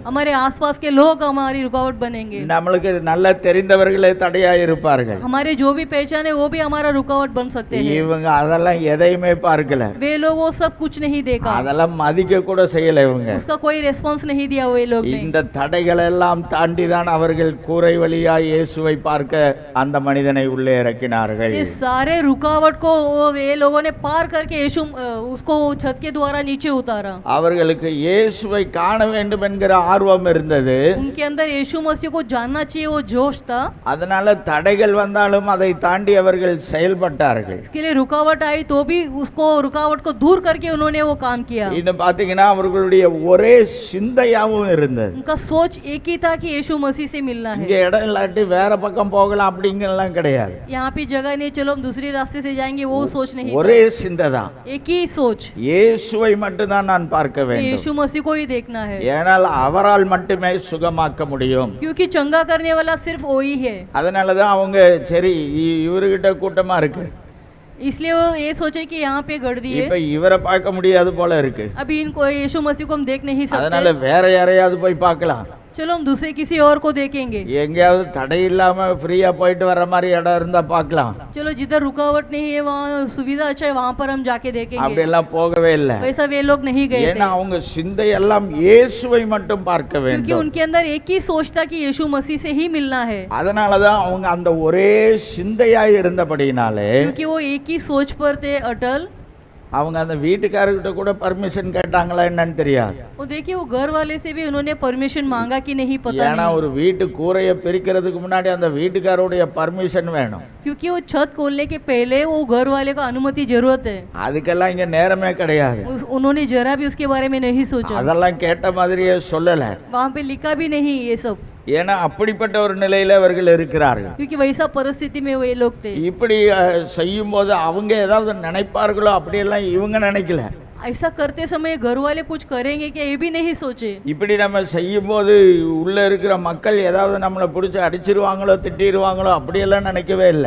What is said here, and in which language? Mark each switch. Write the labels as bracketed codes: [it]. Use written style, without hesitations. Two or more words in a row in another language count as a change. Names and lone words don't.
[hi] हमारे आसपास के लोग हमारी रुकावट बनेंगे, [ta] நம்மளுக்கு நல்லா தெரிந்தவர்களே தடையா இருப்பார்கள். [hi] हमारे जो भी पहचान है वो भी हमारा रुकावट बन सकते हैं। [ta] இவங்க அதெல்லாம் எதையுமே பார்க்கல, [hi] वे लोग वो सब कुछ नहीं देखा, [ta] அதெல்லாம் மதிக்க கூட செய்யல. இவங்க [hi] उसका कोई रेस्पॉन्स नहीं दिया वे लोग ने। [ta] இந்த தடைகள் எல்லாம் தாண்டி தான் அவர்கள் கூரை வழியாய் இயேசுவை பார்க்க அந்த மனிதனை உள்ளே இறக்கினார்கள். [hi] ये सारे रुकावट को वे लोगों ने पार करके यीशु उसको छत के द्वारा नीचे उतारा। [ta] அவர்களுக்கு இயேசுவை காண வேண்டும் என்கிற ஆர்வம் இருந்தது. [hi] उनके अंदर यीशु मसीह को जानना चाहिए वो जोश था, [ta] அதனால தடைகள் வந்தாலும் அதை தாண்டி அவர்கள் செயல்பட்டார்கள். [hi] इसके लिए रुकावट आई तो भी उसको रुकावट को दूर करके उन्होंने वो काम किया। [ta] இன்னும் பாத்தீங்கன்னா அவர்களுடைய ஒரே சிந்தையாவும் இருந்தது. [hi] उनका सोच एक ही था कि यीशु मसीह से मिलना [ta] இங்க [hi] है, [ta] இடம் இல்லாட்டி வேற பக்கம் போகலாம் அப்படிங்கலாம் கிடையாது. [hi] यहाँ पे जगह नहीं, चलो हम दूसरे रास्ते से जाएंगे, वो सोच नहीं था। [ta] ஒரே சிந்தை தான், [hi] एक ही सोच, [ta] இயேசுவை மட்டும்தான் நான் பார்க்க வேண்டும், [hi] यीशु मसीह को ही देखना है, [ta] ஏனால் அவரால் மட்டுமே சுகமாக்க முடியும். [hi] क्योंकि चंगा करने वाला सिर्फ वो ही है। [ta] அதனாலதான் அவங்க சரி இவர்கிட்ட கூட்டமா இருக்கு, [hi] इसलिए वो ये सोचे कि यहाँ पे गढ़ दिए, [ta] இப்ப இவரை பார்க்க முடியாது போல இருக்கு, [hi] अभी इनको यीशु मसीह को हम देख नहीं [ta] அதனால [hi] सकते, [ta] வேற யாரையாவது போய் பார்க்கலாம், [hi] चलो हम दूसरे किसी और को देखेंगे, [ta] எங்கேயாவது தடை இல்லாம ஃப்ரீயா போயிட்டு வர மாதிரி இடம் இருந்தா பார்க்கலாம். [hi] चलो जिधर रुकावट नहीं है वहाँ सुविधा अच्छा है वहाँ पर हम जाके [ta] அப்படி [hi] देखेंगे। [ta] எல்லாம் போகவே இல்லை. [hi] वैसा वे लोग नहीं गए [ta] ஏன்னா [hi] थे, [ta] அவங்க சிந்தை எல்லாம் இயேசுவை மட்டும் பார்க்க [hi] क्योंकि [ta] வேண்டும். [hi] उनके अंदर एक ही सोच था कि यीशु मसीह से ही मिलना है, [ta] அதனாலதான் அவங்க அந்த ஒரே சிந்தையாய் இருந்தபடியினாலே [hi] क्योंकि वो एक ही सोच पर थे अटल। [ta] அவங்க அந்த வீட்டுக்காரர்கிட்ட கூட பர்மிஷன் கேட்டாங்களா என்னன்னு தெரியாது. [hi] वो देखिए वो घर वाले से भी उन्होंने परमिशन मांगा कि नहीं पता [ta] ஏன்னா [hi] नहीं, [ta] ஒரு வீட்டு கூரையை பிரிக்கிறதுக்கு முன்னாடி அந்த வீட்டுக்காரோடைய பர்மிஷன் வேணும். [hi] क्योंकि वो छत खोलने के पहले वो घर वाले का अनुमति जरूरत है। [ta] அதுக்கெல்லாம் இங்க நேரமே கிடையாது. [hi] उन्होंने जरा भी उसके बारे में नहीं सोचा, [ta] அதெல்லாம் கேட்ட மாதிரியே சொல்லல. [hi] वहाँ पे लिखा भी नहीं ये सब, [ta] ஏன்னா அப்படிப்பட்ட ஒரு நிலையில அவர்கள் இருக்கிறார்கள். [hi] क्योंकि वैसा परिस्थिति में वे लोग थे। [ta] இப்படி செய்யும் போது அவங்க ஏதாவது நினைப்பார்களோ அப்படியெல்லாம் இவங்க நினைக்கல. [hi] ऐसा करते समय घर वाले कुछ करेंगे क्या ये भी नहीं सोचे। [ta] இப்படி நம்ம செய்யும் போது உள்ள இருக்கிற மக்கள் ஏதாவது நம்மளை பிடிச்சி அடிச்சிருவாங்களோ திட்டிடுவாங்களோ அப்படியெல்லாம் நினைக்கவே இல்லை.